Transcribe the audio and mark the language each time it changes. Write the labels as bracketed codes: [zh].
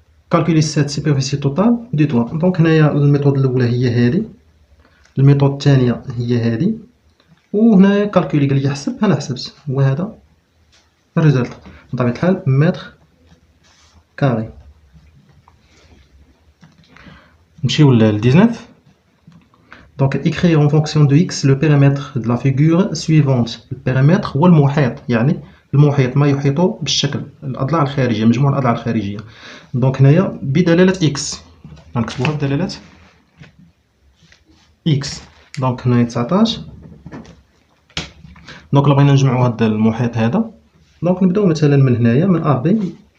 [fr] Calculer cette superficie totale du toit. [ar] دونك هنايا الميثود الأولى هي هادي، الميثود الثانية هي هادي، وهنايا كالكولي قال لي حسب، أنا حسبت وهذا الريزلت بطبيعة الحال متر كاري. نمشيو ل 19. [fr] Donc écrire en fonction de x le périmètre de la figure suivante. [ar] البيريمتر هو المحيط، يعني المحيط ما يحيط بالشكل، الأضلاع الخارجية، مجموع الأضلاع الخارجية. دونك هنايا بدلالة x غنكتبوها بدلالة x. دونك هنايا 19. دونك إلا بغينا نجمعو هاد المحيط هذا، دونك نبداو مثلا من هنايا من أ بي.